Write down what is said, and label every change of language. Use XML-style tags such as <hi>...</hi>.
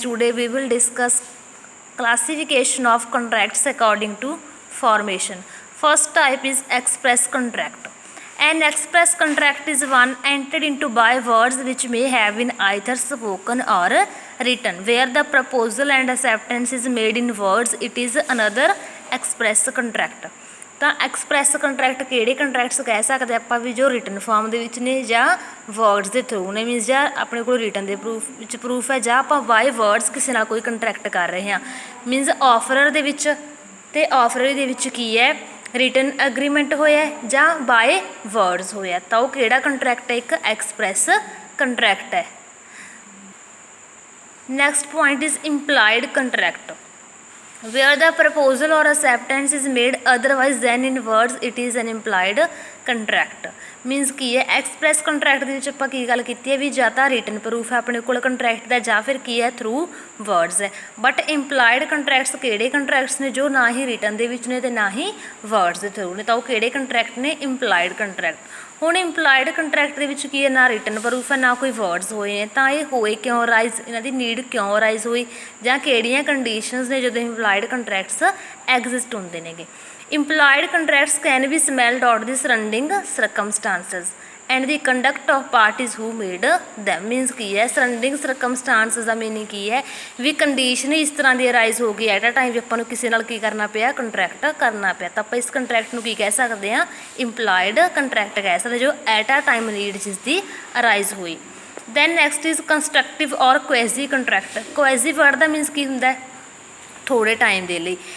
<en>Today we will discuss classification of contracts according to formation. First type is express contract. An express contract is one entered into by words which may have been either spoken or written. Where the proposal and acceptance is made in words, it is another express contract.</en> <pa>ਤਾਂ express contract ਕਿਹੜੇ contracts ਕਹਿ ਸਕਦੇ ਆਪਾਂ ਵੀ ਜੋ written farm ਦੇ ਵਿੱਚ ਨੇ ਜਾਂ ਵਰਡਸ ਦੇ ਥਰੂ ਨੇ, ਮੀਨਸ ਜਾਂ ਆਪਣੇ ਕੋਲ ਰਿਟਨ ਦੇ ਪ੍ਰੂਫ ਹੈ ਜਾਂ ਆਪਾਂ ਬਾਏ ਵਰਡਸ ਕਿਸੇ ਨਾਲ ਕੋਈ ਕੰਟਰੈਕਟ ਕਰ ਰਹੇ ਹਾਂ। ਮੀਨਸ ਆਫਰਰ ਦੇ ਵਿੱਚ ਅਤੇ ਆਫਰਰ ਦੇ ਵਿੱਚ ਕੀ ਹੈ, ਰਿਟਨ ਐਗਰੀਮੈਂਟ ਹੋਇਆ ਜਾਂ ਬਾਏ ਵਰਡਸ ਹੋਇਆ, ਤਾਂ ਉਹ ਕਿਹੜਾ ਕੰਟਰੈਕਟ ਹੈ, ਇੱਕ ਐਕਸਪ੍ਰੈਸ ਕੰਟਰੈਕਟ ਹੈ।</pa> <en>Next point is implied contract. Where the proposal or acceptance is made otherwise than in words, it is an implied contract.</en> <pa>Means ਕੀ ਹੈ, ਐਕਸਪ੍ਰੈਸ ਕੰਟਰੈਕਟ ਦੇ ਵਿੱਚ ਆਪਾਂ ਕੀ ਗੱਲ ਕੀਤੀ ਹੈ ਵੀ ਜਾਂ ਤਾਂ ਰਿਟਨ ਪ੍ਰੂਫ ਹੈ ਆਪਣੇ ਕੋਲ ਕੰਟਰੈਕਟ ਦਾ ਜਾਂ ਫਿਰ ਕੀ ਹੈ ਥਰੂ ਵਰਡਸ ਹੈ। ਬਟ ਇੰਪਲਾਈਡ ਕੰਟਰੈਕਟਸ ਕਿਹੜੇ ਕੰਟਰੈਕਟਸ ਨੇ ਜੋ ਨਾ ਹੀ ਰਿਟਨ ਦੇ ਵਿੱਚ ਨੇ ਅਤੇ ਨਾ ਹੀ ਵਰਡਸ ਦੇ ਥਰੂ ਨੇ, ਤਾਂ ਉਹ ਕਿਹੜੇ ਕੰਟਰੈਕਟ ਨੇ, ਇੰਪਲਾਈਡ ਕੰਟਰੈਕਟ। ਹੁਣ ਇੰਪਲਾਈਡ ਕੰਟਰੈਕਟ ਦੇ ਵਿੱਚ ਕੀ ਹੈ, ਨਾ ਰਿਟਨ ਪ੍ਰੂਫ ਹੈ ਨਾ ਕੋਈ ਵਰਡਸ ਹੋਏ ਨੇ, ਤਾਂ ਇਹ ਹੋਏ ਕਿਉਂ ਰਾਈਜ਼, ਇਹਨਾਂ ਦੀ ਨੀਡ ਕਿਉਂ ਰਾਈਜ਼ ਹੋਈ ਜਾਂ ਕਿਹੜੀਆਂ ਕੰਡੀਸ਼ਨਸ ਨੇ ਜਦੋਂ ਇੰਪਲਾਈਡ ਕੰਟਰੈਕਟਸ ਐਗਜ਼ਿਸਟ ਹੁੰਦੇ ਨੇਗੇ।</pa> <en>Implied contracts can be smelled out the surrounding circumstances and the conduct of parties who made them।</en> <pa>Means ਕੀ ਹੈ, ਸਰੰਡਿੰਗ ਸਰਕਮਸਟਾਂਸਿਸ ਦਾ ਮੀਨਿੰਗ ਕੀ ਹੈ ਵੀ ਕੰਡੀਸ਼ਨ ਇਸ ਤਰ੍ਹਾਂ ਦੀ ਅਰਾਈਜ਼ ਹੋ ਗਈ ਐਟ ਅ ਟਾਈਮ ਵੀ ਆਪਾਂ ਨੂੰ ਕਿਸੇ ਨਾਲ ਕੀ ਕਰਨਾ ਪਿਆ, ਕੰਟਰੈਕਟ ਕਰਨਾ ਪਿਆ, ਤਾਂ ਆਪਾਂ ਇਸ ਕੰਟਰੈਕਟ ਨੂੰ ਕੀ ਕਹਿ ਸਕਦੇ ਹਾਂ, ਇੰਪਲਾਈਡ ਕੰਟਰੈਕਟ ਕਹਿ ਸਕਦੇ ਜੋ ਐਟ ਅ ਟਾਈਮ ਨੀਡ ਜਿਸ ਦੀ ਅਰਾਈਜ਼ ਹੋਈ। ਦੈਨ ਨੈਕਸਟ ਇਜ਼ ਕੰਸਟਰਕਟਿਵ ਔਰ ਕੁਐਜ਼ੀ ਕੰਟਰੈਕਟ। ਕੁਐਜ਼ੀ ਵਰਡ ਦਾ ਮੀਨਸ ਕੀ ਹੁੰਦਾ ਹੈ, ਥੋੜ੍ਹੇ ਟਾਈਮ ਦੇ ਲਈ।</pa>